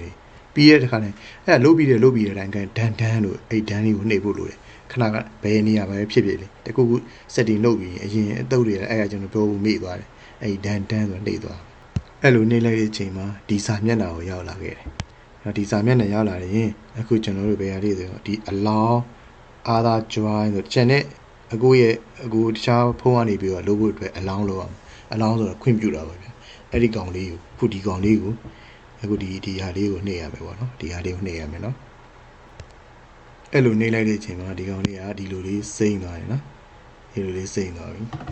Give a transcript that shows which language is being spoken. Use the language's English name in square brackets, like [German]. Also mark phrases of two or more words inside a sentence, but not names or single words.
[Burmese] လေပြီးတဲ့ခါနဲ့အဲ့လုပ်ပြီးတဲ့တိုင်းက done လို့အဲ့ done လေးကိုနှိပ်ဖို့လိုတယ်ခဏကဘယ်နေရာပဲဖြစ်ဖြစ်လေတကူ setting လုပ်ပြီးအရင်အသုတ်တွေအဲ့ဒါ ကျွန်တော်ပြောဖို့မေ့သွားတယ်အဲ့ done ဆိုနှိပ်သွားအဲ့လိုနှိပ်လိုက်တဲ့အချိန်မှာဒီစာမျက်နှာကိုရောက်လာခဲ့တယ်။ဒီစာမျက်နှာရောက်လာရင်အခုကျွန်တော်တို့ဘယ်ဟာလေးဆိုတော့ဒီ [English] allow other join [Burmese] ဆိုကျန်တဲ့အကိုတခြားဖုန်းကနေပြီးတော့လုပ်ဖို့အတွက် allow လုပ်အောင် allow ဆိုတော့ခွင့်ပြုတာပါဗျ။အဲ့ဒီကောင်လေးကိုအခုဒီကောင်လေးကိုအခုဒီဟာလေးကိုနှိပ်ရမယ်ပေါ့နော်။ဒီဟာလေးကိုနှိပ်ရမယ်နော်။အဲ့လိုနှိပ်လိုက်တဲ့အချိန်မှာဒီကောင်လေးကဒီလိုလေးစိမ့်သွားတယ်နော်။ဒီလိုလေးစိမ့်သွားပြီ။